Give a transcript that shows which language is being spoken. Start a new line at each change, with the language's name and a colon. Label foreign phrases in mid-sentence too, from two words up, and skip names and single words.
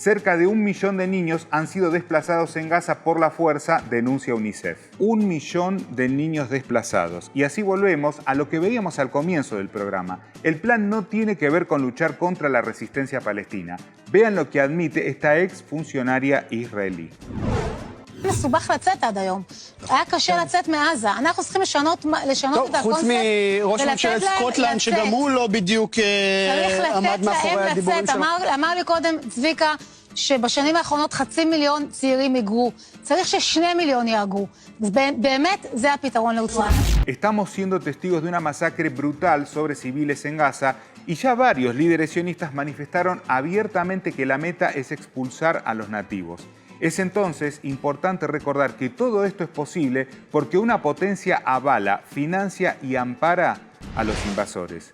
Spanish: Cerca de 1 millón de niños han sido desplazados en Gaza por la fuerza, denuncia UNICEF. 1 millón de niños desplazados. Y así volvemos a lo que veíamos al comienzo del programa. El plan no tiene que ver con luchar contra la resistencia palestina. Vean lo que admite esta ex funcionaria israelí.
Hebrew: מסובך לצאת עד היום. היה קשה לצאת מעזה. אנחנו צריכים לשנות את הקונספט. חוץ מראש ממשלת סקוטלנד, שגם הוא לא בדיוק עמד מאחורי הדיבורים שלו. אמר לי קודם צביקה שבשנים האחרונות 500,000 צעירים היגרו. צריך ש2 מיליון יהגרו. באמת זה הפתרון לעוצמה.
Spanish: Estamos siendo testigos de una masacre brutal sobre civiles en Gaza y ya varios líderes sionistas manifestaron abiertamente que la meta es expulsar a los nativos. Es entonces importante recordar que todo esto es posible porque una potencia avala, financia y ampara a los invasores.